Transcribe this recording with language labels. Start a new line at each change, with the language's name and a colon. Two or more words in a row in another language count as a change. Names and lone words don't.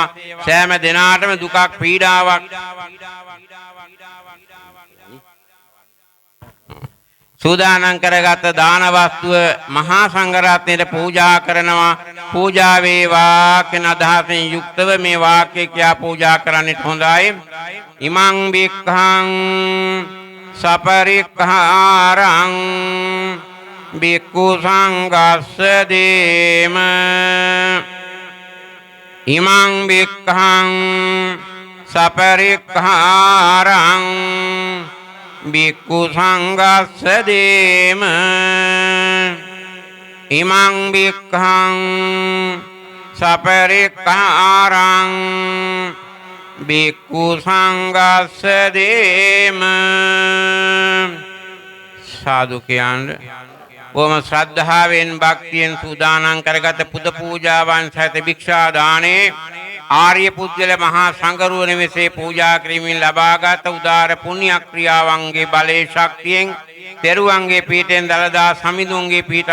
Sinhala: සෑම දිනාටම දුකක් පීඩාවක් සූදානම් කරගත් දාන වස්තුව මහා සංඝරත්නයට පූජා කරනවා. පූජා වේවා කියන අදහසින් යුක්තව මේ වාක්‍ය කියා පූජා කරන්නට හොඳයි.
Pali: ඉමං බික්ඛං සපරික්ඛාරං බික්ඛු සංඝස්ස දේම. ඉමං බික්ඛං සපරික්ඛාරං බික්ඛු සංඝස්ස දේම. ඉමං බික්ඛං සපරික්ඛාරං බික්ඛු සංඝස්ස දේම.
Sinhala: සාදු කියන්නේ බොහොම ශ්‍රද්ධාවෙන් භක්තියෙන් සූදානම් කරගත පුද පූජාවන් සහිත භික්ෂා දානේ ආර්ය පුද්ගල මහා සංඝරුවන විසේ පූජා කිරීමෙන් ලබාගත් උදාර පුණ්‍ය ක්‍රියාවන්ගේ බලේ ශක්තියෙන් තෙරුවන්ගේ පීඨෙන් දලදා සමිඳුන්ගේ පීඨ